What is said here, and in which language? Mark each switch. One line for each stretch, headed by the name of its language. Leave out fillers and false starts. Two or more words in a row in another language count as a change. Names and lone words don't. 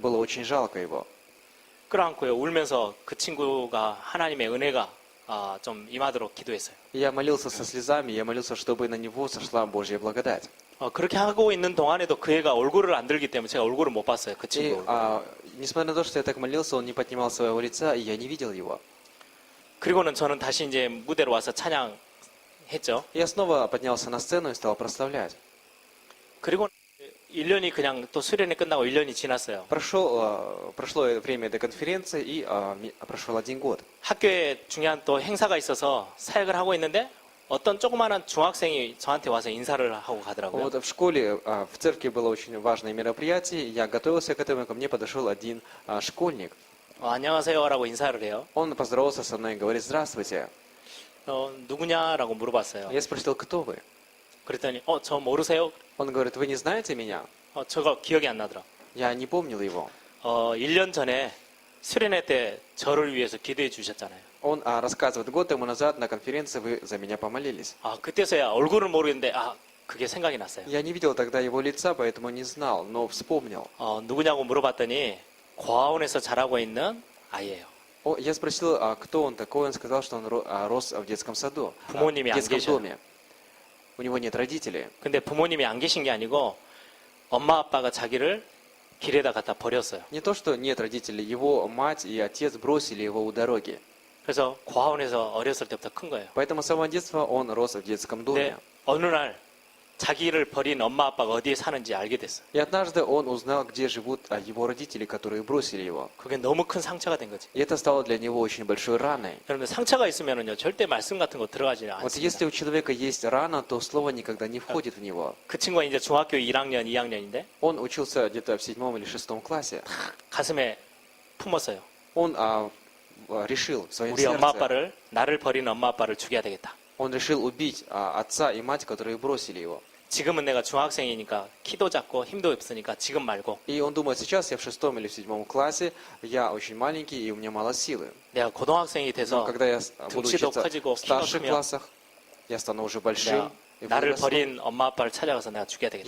Russian: Было очень жалко его.
Korean: 끌어안고요. 울면서 그 친구가 하나님의 은혜가 좀 임하도록 기도했어요.
Russian: И я молился со слезами, я молился, чтобы на него сошла Божья благодать.
Korean: 그렇게 하고 있는 동안에도 그 애가 얼굴을 안 들기 때문에 제가 얼굴을 못 봤어요. 그
Russian: И
Korean: 친구.
Russian: несмотря на то, что я так молился, он не поднимал своего лица, и я не видел его.
Korean: 그리고는 저는 다시 이제 무대로 와서 찬양했죠.
Russian: Я снова поднялся на сцену и стал прославлять.
Korean: 그리고 1년이 그냥 또 수련회 끝나고 1년이 지났어요.
Russian: Прошло время до конференции, и прошел 1 год.
Korean: 학교에 중요한 또 행사가 있어서 사역을 하고 있는데 어떤 조그마한 중학생이 저한테 와서 인사를 하고 가더라고요.
Russian: Вот в школе, в церкви было очень важное мероприятие, я готовился к этому, и ко мне подошел один школьник.
Korean: 안녕하세요라고 인사를 해요.
Russian: Он поздоровался со мной и говорит: «Здравствуйте».
Korean: 누구냐라고 물어봤어요.
Russian: Я спросил: «Кто вы?»
Korean: 그랬더니 저 모르세요?
Russian: Он говорит: «Вы не знаете меня?»
Korean: 저가 기억이 안 나더라.
Russian: Я не помнил его.
Korean: 1년 전에 수련회 때 저를 위해서 기도해 주셨잖아요.
Russian: Он рассказывает: год тому назад на конференции вы за меня помолились.
Korean: 그때서야 얼굴을 모르겠는데 그게 생각이 났어요.
Russian: Я не видел тогда его лица, поэтому не знал, но вспомнил.
Korean: 누구냐고 물어봤더니 고아원에서 자라고 있는 아이예요.
Russian: Я спросил, кто он такой. Он сказал, что он рос в детском саду, в
Korean: 부모님이 안
Russian: детском
Korean: 계셔요.
Russian: доме. У него нет родителей.
Korean: 근데 부모님이 안 계신 게 아니고 엄마 아빠가 자기를 길에다 갖다 버렸어요.
Russian: Не то, что нет родителей, его мать и отец бросили его у дороги.
Korean: 그래서 고아원에서 어렸을 때부터 큰 거예요.
Russian: Поэтому с самого детства он рос в детском
Korean: 근데
Russian: доме.
Korean: 어느 날 자기를 버린 엄마 아빠가 어디에 사는지 알게 됐어요.
Russian: И однажды он узнал, где живут его родители, которые бросили его.
Korean: 그게 너무 큰 상처가 된 거지.
Russian: И это стало для него очень большой раной.
Korean: 여러분들 상처가 있으면은요 절대 말씀 같은 거 들어가지
Russian: Вот
Korean: 않습니다.
Russian: если у человека есть рана, то слово никогда не входит в него.
Korean: 그 친구가 이제 중학교 1학년, 2학년인데
Russian: Он учился где-то в 7 или 6 классе.
Korean: 가슴에 품었어요.
Russian: Он решил в своем
Korean: 우리 엄마
Russian: сердце,
Korean: 아빠를 나를 버린 엄마 아빠를 죽여야 되겠다.
Russian: он решил убить отца и мать, которые бросили его.
Korean: 지금은 내가 중학생이니까 키도 작고 힘도 없으니까 지금 말고
Russian: И он думает: сейчас я в 6 или в 7 классе, я очень маленький и у меня мало силы.
Korean: 내가 고등학생이
Russian: Но
Korean: 돼서
Russian: когда я буду
Korean: 등치도
Russian: учиться
Korean: 커지고
Russian: в
Korean: 키가
Russian: старших
Korean: 크면
Russian: классах, я стану уже большим.
Korean: 내가
Russian: И
Korean: 나를
Russian: вырасту.
Korean: 버린 엄마 아빠를 찾아가서 내가 죽여야 되겠다.